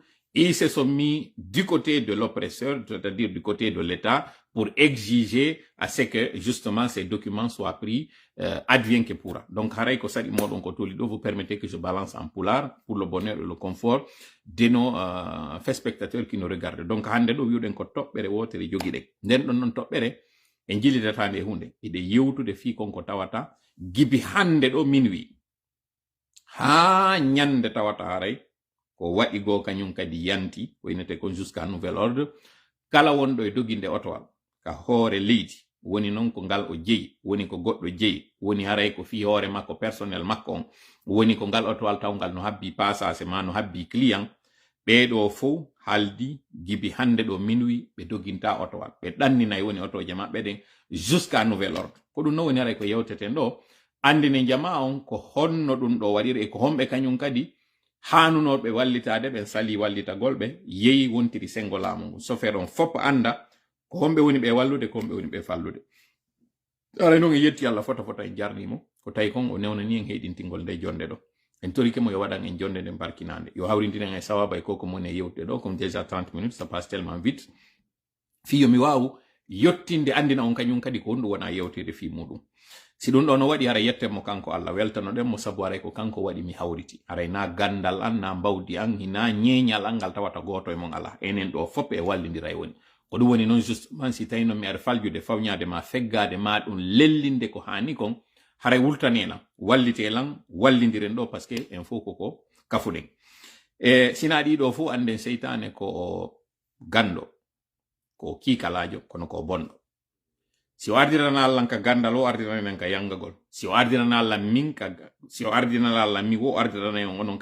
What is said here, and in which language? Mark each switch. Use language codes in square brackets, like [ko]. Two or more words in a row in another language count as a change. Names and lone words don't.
[fr] Ils se sont mis du côté de l'oppresseur, c'est-à-dire du côté de l'État, pour exiger à ce que justement ces documents soient pris advienne que pourra. Donc, vous permettez que je balance en poulard pour le bonheur et le confort de nos faits spectateurs qui nous regardent. Donc, [ff] hande do wiuden ko toɓɓere wotere jogiɗen. Nden ɗon non toɓɓere en jillitatande hunde ide yewtude fi konko tawata gibi hande ɗo minuit ha ñande tawata haray ko waɗi go kañum kadi yanti woynete ko [fr] jusqu'à nouvel ordre [ff] kala wonɗo e doginde otowal ka hoore leydi woni noon ko ngal o jeyi woni ko goɗɗo jeyi woni haray ko fi hoore makko personnel makko on woni ko ngal otowal tawgal no habbi passage ma no habbi client ɓeɗo fof haldi gibi hande ɗo minuit ɓe doginta otowal ɓe ɗanninayi woni otoje maɓɓe ɗen [fr] jusqu'à nouvel ordre [ff] ko ɗum no woni haray ko yewteten ɗo andine jama on ko honno ɗum ɗo waɗiri e ko homɓe kañum kadi hanunoɓe wallitade ɓe sali wallitagol ɓe yeyi wontiri sengo laamu ngu sofere on fop anda ko homɓe woni ɓe wallude ko homɓe woni ɓe fallude ara noon e yetti Allah fota en jarnimo ko tawi kon o newnani en heɗintingol nde jonde ɗo en torike mo yo waɗan en jonde nde barkinande yo hawrindinen e sawaba e koko moni e yewtude ɗo [fr] comme déjà 30 minutes ça passe tellement vite [ff] fiyo mi wawu yottinde andina on kañum kadi ko honɗum wona yewtede fi muɗum si ɗum ɗo no waɗi hara yettenmo kanko Allah weltanoɗen mo sabu aray ko kanko waɗi mi hawriti aray na gandal an na mbawdi an hina ñeñal an ngal tawata goto e mon ala enen ɗo fop e wallidira e woni ko ɗum woni noon justement si tawi noon mi ara faljude fawñade ma feggade ma ɗum lellinde ko hani kon haray wultanena wallitelan wallidiren ɗo [fr] par ce que [ff] en fof koko kafuɗen e sina ɗiɗo fof anden seytane ko gando ko kiikalajo kono ko bonɗo si o ardinana Allah ka gandal o ardinanen ka yangagol si o ardinana Allah min ka si o ardinana Allah mi wo ardinana on onon